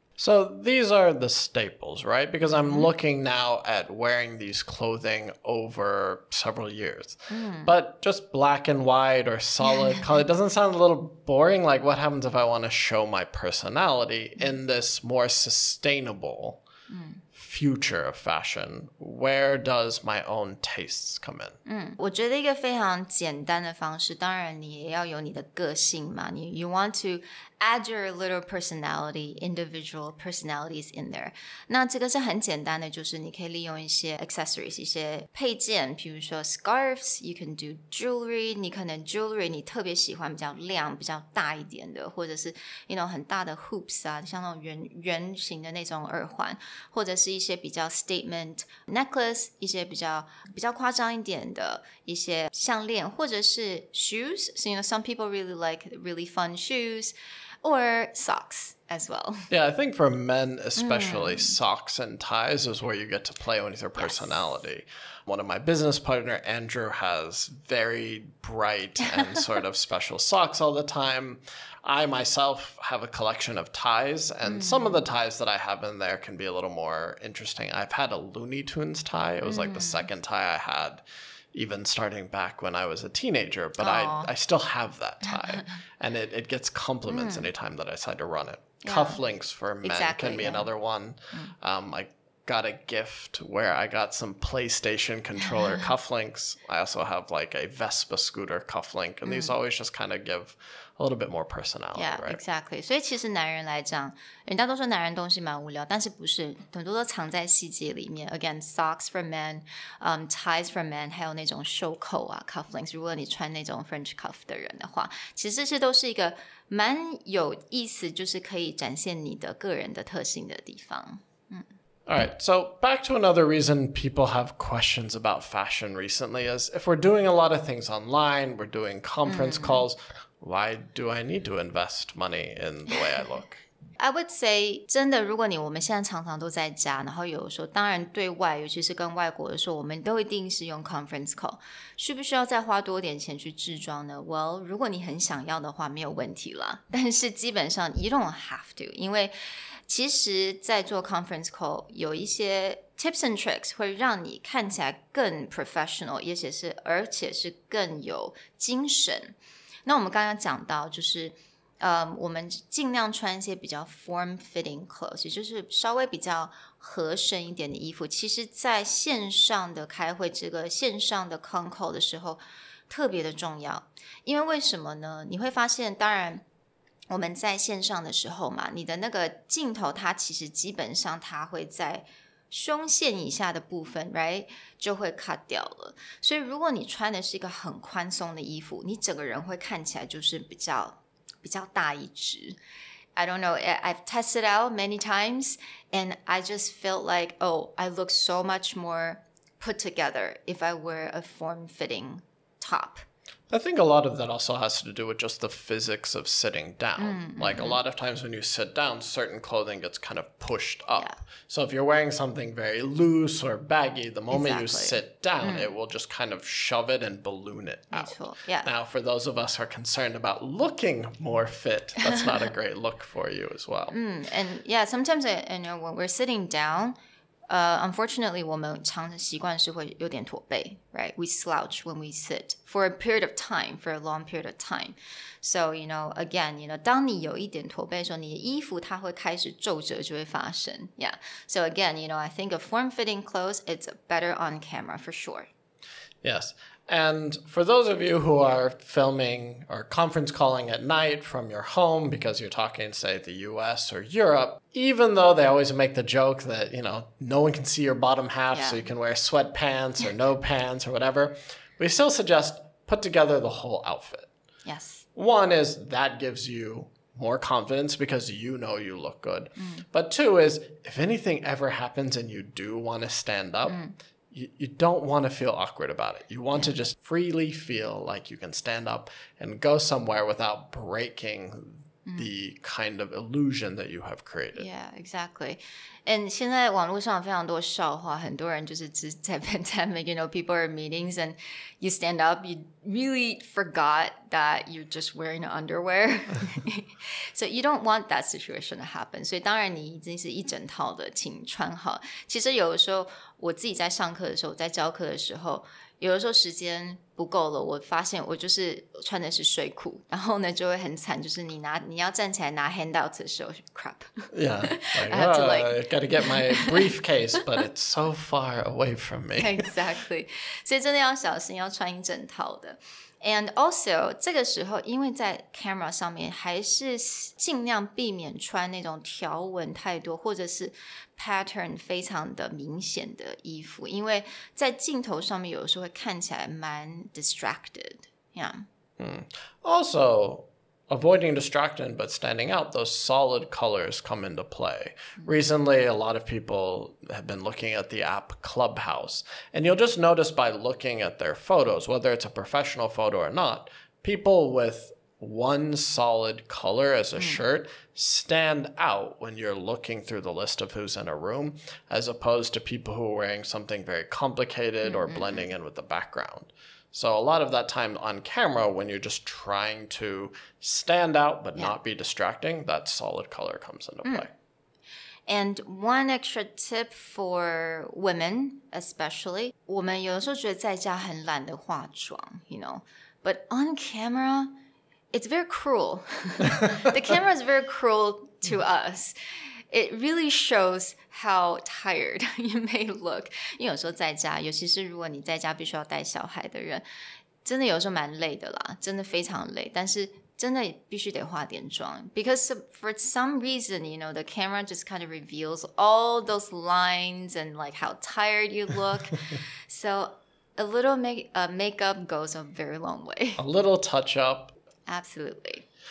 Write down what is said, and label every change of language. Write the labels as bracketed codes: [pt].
[en] So these are the staples, right? Because I'm looking now at wearing these clothing over several years. But just black and white or solid color doesn't sound a little boring. Like, what happens if I want to show my personality in this more sustainable future of fashion? Where does my own tastes come in? [zh] 我觉得一个非常简单的方式，当然你也要有你的个性嘛， [en] you want to add your little personality, individual personalities in there. [zh] 那这个是很简单的，就是你可以利用一些 accessories, 一些配件，比如说 scarves, [en] you can do jewelry, [zh] 你可能 jewelry 你特别喜欢比较亮、比较大一点的，或者是很大的 hoops 啊，像那种圆形的那种耳环，或者是一些比较 [en] statement necklace, [zh] 一些比较夸张一点的一些项链，或者是 shoes. [en] So, some people really like really fun shoes. Or socks as well. Yeah, I think for men especially, socks and ties is where you get to play with your personality. Yes. One of my business partner, Andrew, has very bright and sort of special socks all the time. I myself have a collection of ties, and some of the ties that I have in there can be a little more interesting. I've had a Looney Tunes tie. It was like the second tie I had, even starting back when I was a teenager, but I still have that tie, and it gets compliments anytime that I decide to run it. Yeah. Cufflinks for men can be another one. I got a gift where I got some PlayStation controller cufflinks. I also have like a Vespa scooter cufflink, and these always just kind of give a little bit more personality, yeah, right? Exactly. [zh] 所以其实男人来讲，人家都说男人东西蛮无聊，但是不是，很多都藏在细节里面。 [en] Again, socks for men, [zh] ties for men, 还有那种袖扣啊 cufflinks。如果你穿那种 French cuff 的人的话，其实这些都是一个蛮有意思，就是可以展现你的个人的特性的地方。 [en] All right, so back to another reason people have questions about fashion recently is if we're doing a lot of things online, we're doing conference calls, why do I need to invest money in the way I look? I would say [zh] 真的，如果我们现在常常都在家，然后有时候当然对外，尤其是跟外国的时候，我们都一定是用 conference call， 需不需要再花多点钱去置装呢？ Well， 如果你很想要的话，没有问题啦。但是基本上 [en] you don't have to， [zh] 因为其实在做 conference call 有一些 [en] tips and tricks [zh] 会让你看起来更 professional， 而且是更有精神。那我们刚刚讲到就是我们尽量穿一些比较 [en] form-fitting clothes， [zh] 也就是稍微比较合身一点的衣服。其实在线上的开会，这个线上的 con call 的时候特别的重要。因为什么呢？你会发现当然我们在线上的时候嘛，你的那个镜头它其实基本上它会在胸线以下的部分 right 就会 cut 掉了，所以如果你穿的是一个很宽松的衣服，你整个人会看起来就是比较大一只。 [en] I don't know, I've tested out many times and I just felt like, oh, I look so much more put together if I wear a form-fitting top. I think a lot of that also has to do with just the physics of sitting down. Like a lot of times when you sit down, certain clothing gets kind of pushed up. Yeah. So if you're wearing something very loose or baggy, the moment you sit down, it will just kind of shove it and balloon it out. Yeah. Now, for those of us who are concerned about looking more fit, that's not a great look for you as well. And yeah, sometimes when we're sitting down,unfortunately, [zh] 我们常常习惯是会有点驼背 [en] right? We slouch when we sit for a period of time, for a long period of time. So, again, [zh] 当你有一点驼背的时候，你的衣服它会开始皱褶就会发生 Yeah. [en] So again, I think a form-fitting clothes, it's better on camera for sure. Yes. And for those of you who are filming or conference calling at night from your home because you're talking, say, the US or Europe, even though they always make the joke that, no one can see your bottom half, so you can wear sweatpants or no pants or whatever, we still suggest put together the whole outfit. Yes. One is that gives you more confidence because you know you look good. But two is if anything ever happens and you do want to stand up, you don't want to feel awkward about it. You want to just freely feel like you can stand up and go somewhere without breaking the kind of illusion that you have created. Yeah, exactly. And [zh] 现在网络上非常多笑话，很多人就是只在 [en] pandemic, people are in meetings and you stand up, you really forgot that you're just wearing underwear. So you don't want that situation to happen. [zh] 所以当然你已经是一整套的，请穿好。其实有的时候我自己在上课的时候，在教课的时候，有的时候時間不夠了，我發現我就是穿的是睡褲，然後呢就會很慘，就是你要站起來拿 handout 的時候 crap. [en] Yeah, I got to get my briefcase, but it's so far away from me. Exactly. [zh] 所以真的要小心，要穿一整套的。 [en] And also [zh] 这个时候因为在 camera 上面还是尽量避免穿那种条纹太多或者是 pattern 非常的明显的衣服，因为在镜头上面有的时候会看起来蛮 distracted. [en] Yeah. Also, avoiding distraction but standing out, those solid colors come into play. Recently, a lot of people have been looking at the app Clubhouse, and you'll just notice by looking at their photos, whether it's a professional photo or not, people with one solid color as a shirt stand out when you're looking through the list of who's in a room, as opposed to people who are wearing something very complicated or blending in with the background. So a lot of that time on camera, when you're just trying to stand out but not be distracting, that solid color comes into play. And one extra tip for women, especially, [zh] 我们有的时候觉得在家很懒得化妆, [en] but on camera, it's very cruel. The camera is very cruel to us. It really shows how tired you may look. [zh] 因为有时候在家，尤其是如果你在家必须要带小孩的人，真的有时候蛮累的啦，真的非常累。但是真的必须得化点妆 [en] because for some reason, the camera just kind of reveals all those lines and like how tired you look. So a little makeup goes a very long way. A little touch up. Absolutely.